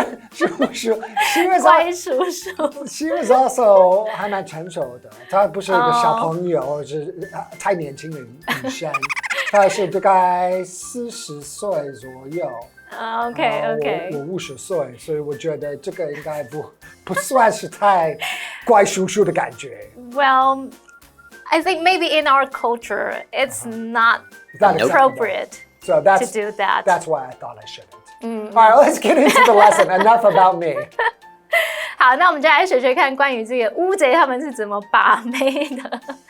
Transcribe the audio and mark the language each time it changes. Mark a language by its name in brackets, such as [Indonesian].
[English] She was also [Chinese] 还蛮成熟的，她不是一个小朋友，是太年轻的女生，她是大概40岁左右。 [English] Okay. [Chinese] 我50岁，所以我觉得这个应该不算是太怪叔叔的感觉。 [English] Well, I think maybe in our culture, it's not appropriate to do that. That's why I thought I shouldn't. All right, let's get into the lesson. Enough about me. [Chinese] 好，那我们就来学学看关于这个乌贼他们是怎么把妹的。